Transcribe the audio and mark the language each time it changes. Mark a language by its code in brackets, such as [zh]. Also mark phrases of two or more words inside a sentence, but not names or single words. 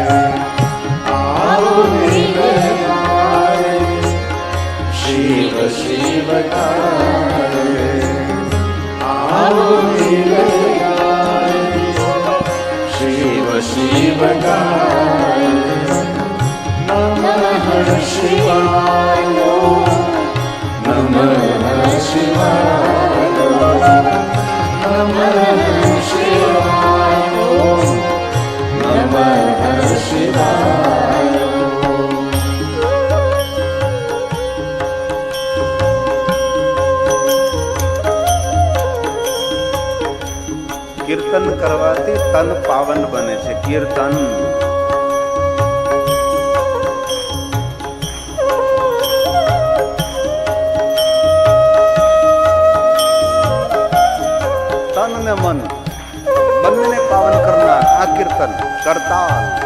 [hi] शिव शिव गाए, आओ मिल गाए. शिव शिव गाए. [sa] नमः शिवाय, नमः शिवाय, नमः शिवाय, नमः शिवाय. [gu] કીર્તન કરવાથી તન પાવન બને છે. કીર્તન તન ને મન બંનેને પાવન કરનાર આ કીર્તન કરતાલ.